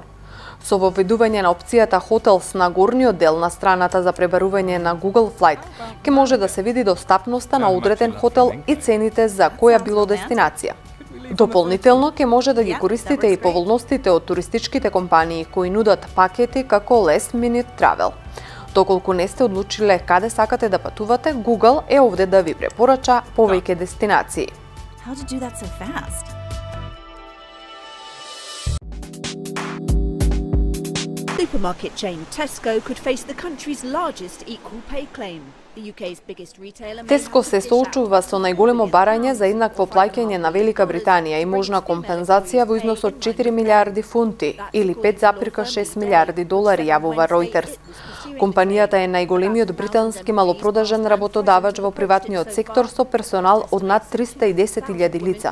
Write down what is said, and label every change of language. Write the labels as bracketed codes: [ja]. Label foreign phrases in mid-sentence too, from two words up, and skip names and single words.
[mk] Со воведување на опцијата Hotels на горниот дел на страната за пребарување на Google Flight, ќе може да се види достапноста на одреден хотел и цените за која било дестинација. Дополнително ќе може да ги користите и поволностите од туристичките компании кои нудат пакети како Last Minute Travel. Доколку не сте одлучиле каде сакате да патувате, Google е овде да ви препорача повеќе дестинации. [en] How to do that so fast? Supermarket chain Tesco could face the country's largest equal pay claim. The UK's biggest retailer may [mk] Теско [en] have to [mk] се [en] dish [mk] соочува [en] out [mk] со најголемо барање за еднакво плаќање на Велика Британија и можна компензација во износ од 4 милиарди фунти или 5,6 милиарди долари, јавува Reuters. Компанијата е најголемиот британски малопродажен работодавач во приватниот сектор со персонал од над 310.000 лица.